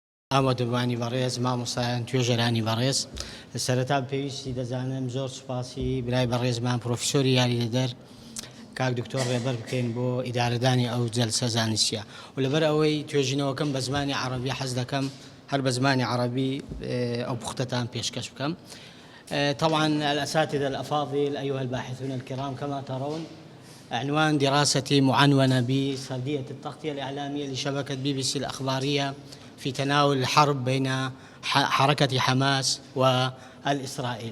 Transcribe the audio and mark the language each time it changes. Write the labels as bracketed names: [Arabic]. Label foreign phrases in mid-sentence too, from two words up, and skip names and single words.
[Central Kurdish] ئامادەبوانی بەڕێز مامۆستایان توێژەرانی بەڕێز سەرەتا پێویستی دەزانم زۆر سوپاسی برای بەڕێزمان پرۆفسۆری یاریدەدەر کاک دکتۆر ڕێبەر بکەین بۆ ئیدارەدانی ئەو جەلسە زانستیە و لەبەر ئەوەی توێژینەوەکەم بە زمانی عەرەبی حەز دەکەم هەر بە زمانی عەرەبی ئەو پوختەتان پێشکەش بکەم. [Arabic] طبعا الأساتذة الأفاضل أيها الباحثون الكرام، كما ترون عنوان دراستي معنونة بسردية التغطية الإعلامية لشبكة BBC الأخبارية في تناول الحرب بين حركة حماس والإسرائيل.